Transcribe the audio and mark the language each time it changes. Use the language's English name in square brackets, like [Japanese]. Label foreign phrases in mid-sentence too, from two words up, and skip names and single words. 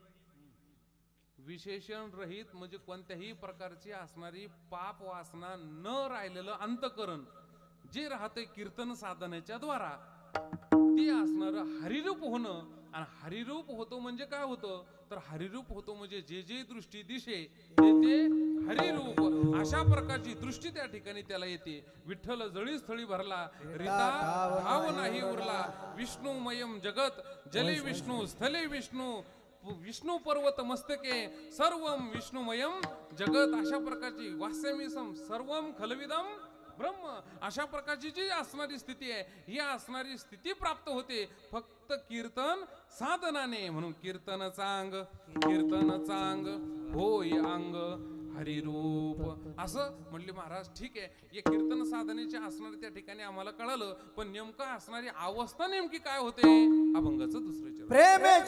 [Marathi] विशेषण रहित म्हणजे कोणत्याही प्रकारची असणारी पाप वासना न राहिलेलं अंतकरण जे राहते कीर्तन साधनेच्या द्वारा, ते असणारं हरिरूप होणं. आणि हरिरूप होतो म्हणजे काय होतं, तर हरिरूप होतो म्हणजे जे जे दृष्टी दिशे ते हरिरूप. अशा प्रकारची दृष्टी त्या ठिकाणी त्याला येते. विठ्ठल जळी स्थळी भरला, रीता भाव नाही उरला. [Sanskrit] विष्णुमयम जगत जले विष्णू स्थले विष्णू. विष्णू पर्वत मस्तके सर्वम विष्णुमयम जगत. [Marathi] अशा प्रकारची [Sanskrit] वास्यमीसम सर्वम खलविदम ब्रह्म. [Marathi] अशा प्रकारची जी असणारी स्थिती आहे, ही असणारी स्थिती प्राप्त होते फक्त कीर्तन साधनाने. म्हणून कीर्तन चांग, कीर्तन चांग होय अंग हरिरूप. असं म्हणले महाराज. ठीक आहे, या कीर्तन साधनेचे असणारे त्या ठिकाणी आम्हाला कळालं, पण नेमकं असणारी अवस्था नेमकी काय होते, अभंगाचं दुसरं चरण.